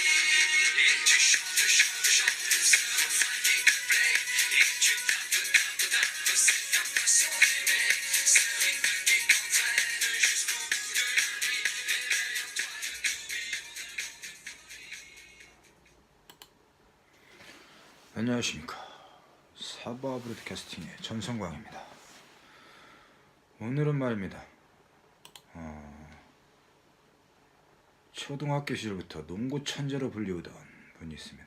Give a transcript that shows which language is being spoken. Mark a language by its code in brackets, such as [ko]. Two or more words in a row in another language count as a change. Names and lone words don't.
[fr] Et tu chantes, chantes, chantes ce refrain qui te plaît. Et tu tapes, tapes, tapes, c'est ta façon d'aimer. Ce rythme qui t'entraîne jusqu'au bout de la nuit. Éveille en toi le tourbillon d'un vent de folie. [ko] 안녕하십니까. 사바 브로드캐스팅의 전성광입니다. 오늘은 말입니다. 초등학교 시절부터 농구 천재로 불리우던 분이 있습니다.